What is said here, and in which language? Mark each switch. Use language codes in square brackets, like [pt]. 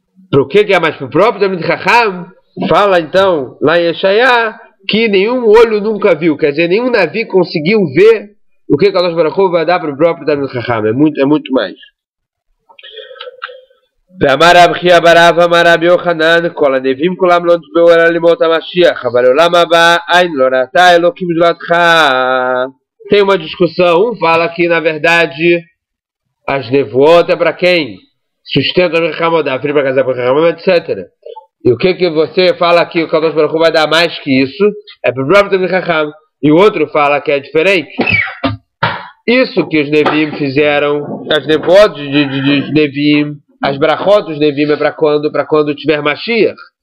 [pt] Para o que é mais? Para o próprio Talmid Chacham, fala então, lá em Yeshaya, que nenhum olho nunca viu, quer dizer, nenhum navio conseguiu ver o que Kadosh Baruch Hu vai dar para o próprio Talmid Chacham, é muito mais. [he] ואמר רב חייא ברב אמר רבי יוחנן כל הנביאים כולם לא נתבעו אלא לימות המשיח אבל לעולם הבא אין לא ראתה אלוקים זולתך. [pt] Tem uma discussão, fala que na verdade as nevoot é para quem? Sustenta o Chacham, dá filho para casar com o Chacham, etc. E o que você fala que o Kadosh Baruch Hu vai dar mais que isso? É para o próprio Talmid Chacham. E o outro fala que é diferente. Isso que os Neviim fizeram, as nevoot de Neviim, as brachot dos Neviim é para quando tiver Mashiach.